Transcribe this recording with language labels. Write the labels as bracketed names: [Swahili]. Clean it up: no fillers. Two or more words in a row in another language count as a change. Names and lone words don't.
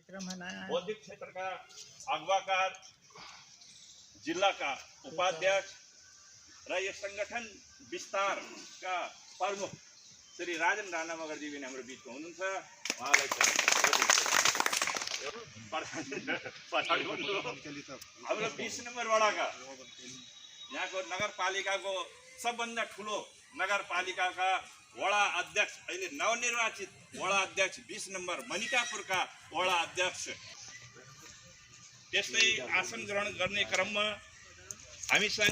[Hindi] कार्यक्रम है नया [Nepali] बौद्धिक क्षेत्र का अगवाकार, जिला का उपाध्यक्ष र यस संगठन विस्तार का प्रमुख श्री राजन राणा मगर जी पनि हाम्रो बिचमा हुनुहुन्छ। उहाँलाई हाम्रो 20 नम्बर वडाका यहाँको नगरपालिकाको सबभन्दा ठुलो नगरपालिकाका वडा अध्यक्ष, अहिले नवनिर्वाचित वडा अध्यक्ष 20 नम्बर मनिकापुरका वडा अध्यक्ष, त्यस्तै आसन ग्रहण गर्ने क्रममा हामीसँग